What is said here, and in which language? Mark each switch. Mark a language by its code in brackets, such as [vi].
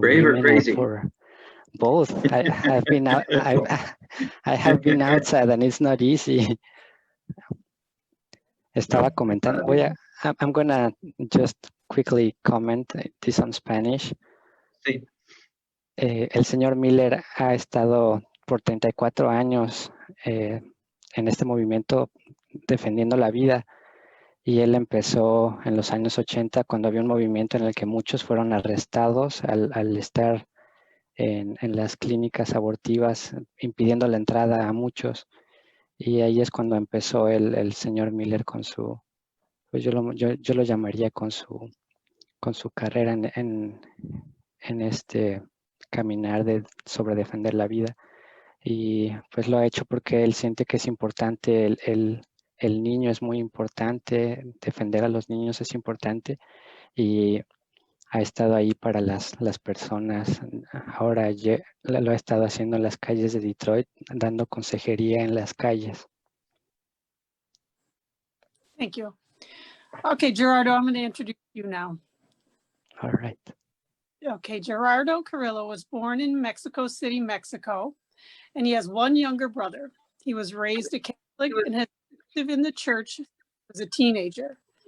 [en] Brave or women and crazy? for both. I have been out. I have been outside and it's not easy. [es] Estaba comentando. [en] I'm gonna just quickly comment this on Spanish. [es] Sí. El señor Miller ha estado por 34 años en este movimiento defendiendo la vida y él empezó en los años 80 cuando había un movimiento en el que muchos fueron arrestados al estar en las clínicas abortivas impidiendo la entrada a muchos y ahí es cuando empezó el señor Miller con su, pues yo lo llamaría con su carrera en este caminar sobre defender la vida y pues lo ha hecho porque él siente que es importante, el niño es muy importante, defender a los niños es importante y ha estado ahí para las personas. Ahora lo ha estado haciendo en las calles de Detroit, dando consejería en las calles. [en] Thank you. Okay, Gerardo, I'm going to introduce you now. All right. Okay, Gerardo Carrillo was born in Mexico City, Mexico, and he has one younger brother. He was raised a Catholic and has been active in the church as a teenager.